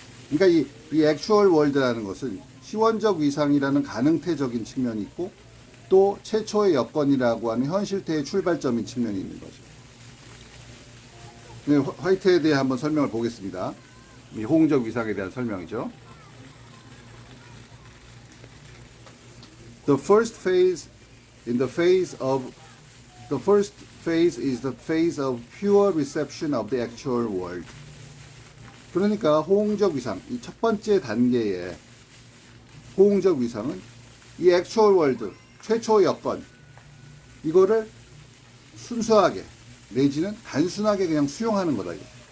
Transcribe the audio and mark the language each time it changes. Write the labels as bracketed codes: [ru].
[ko] 그러니까 이 액추얼 월드라는 것은 시원적 위상이라는 가능태적인 측면이 있고, 또 최초의 여건이라고 하는 현실태의 출발점인 측면이 있는 거죠. 네, 화이트에 대해 한번 설명을 보겠습니다. 이 호응적 위상에 대한 설명이죠. [en] The first phase is the phase of pure reception of the actual world. [ko] 그러니까 호응적 위상, 이 첫 번째 단계의 호응적 위상은 이 액추얼 월드, 최초 여건, 이거를 순수하게 내지는 단순하게 그냥 수용하는 거다. 이거.